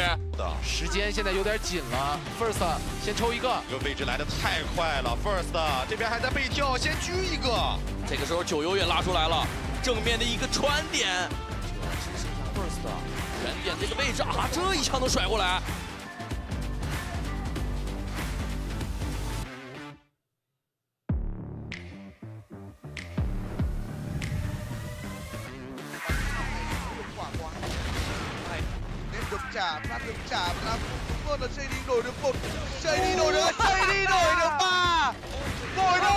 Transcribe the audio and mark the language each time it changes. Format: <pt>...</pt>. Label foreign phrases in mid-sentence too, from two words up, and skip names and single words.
<zh>时间现在有点紧了 ，First 先抽一个，这个位置来的太快了 ，First 这边还在被跳，先狙一个。这个时候9游也拉出来了，正面的一个穿点，只剩下 First 原点这个位置啊，这一枪能甩过来。</zh> <vi>được trả, Phan được trả và làm luôn là JD đổi được 1, JD đổi được 3, đổi được.</vi>